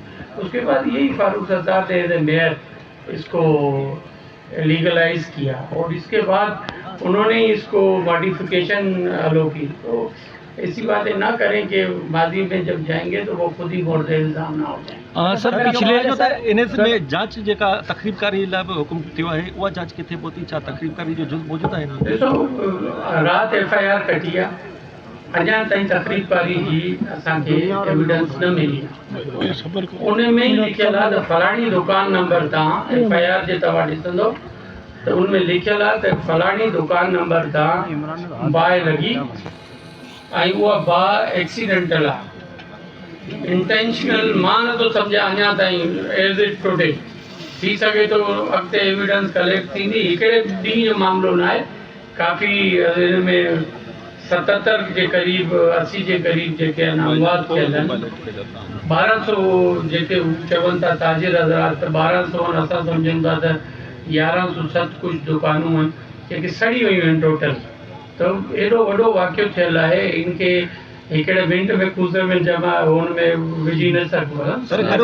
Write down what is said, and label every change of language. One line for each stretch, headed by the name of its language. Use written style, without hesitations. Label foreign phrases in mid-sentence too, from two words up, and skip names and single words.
Urdu: اس کے بعد یہی فاروق ستار نے میئر اس کو لیگلائز کیا, اور اس کے بعد انہوں نے اس کو
English: modification allow
Urdu: کی. تو ایسی باتیں نہ کریں کہ ماضی میں جب جائیں گے تو وہ خود ہی مورد الزام نہ ہو جائیں.
Sindhi: سر पिछले जो NS में जांच जेका तक़रीबकारी लाइ हुकुम थियो आहे उहा जांच किथे पहुती, छा तक़रीबकारी जो जुज़ मौजूदु आहे? ॾिसो राति FIR कटी आहे, अञा ताईं तकरीबकारी जी असांखे एविडेंस न मिली उन में ई लिखियल आहे त फलाणी दुकान नंबर तव्हां FIR जे तव्हां ॾिसंदो त उन में लिखियल आहे त फलाणी दुकान नंबर तां बाहि लॻी ऐं उहा बाहि एक्सीडेंटल आहे इंटेंशनल मां नथो सम्झां अञा ताईं
English: as it
Sindhi: टुडे थी सघे थो अॻिते
English: evidence collect
Sindhi: थींदी हिकिड़े ॾींहं जो मामिलो न आहे काफ़ी हिन में 77 जे क़रीब 80 जे क़रीब जेके आहिनि अमवात थियल आहिनि 1200 जेके चवनि था ताजिर हज़रात त 1200 असां सम्झूं था त 1107 कुझु दुकानूं आहिनि जेके सड़ी वियूं आहिनि टोटल त एॾो वॾो वाक़ियो थियल आहे इनखे हिकिड़े मिंट में कूज़र में जमा हुन में विझी न सघिबो आहे।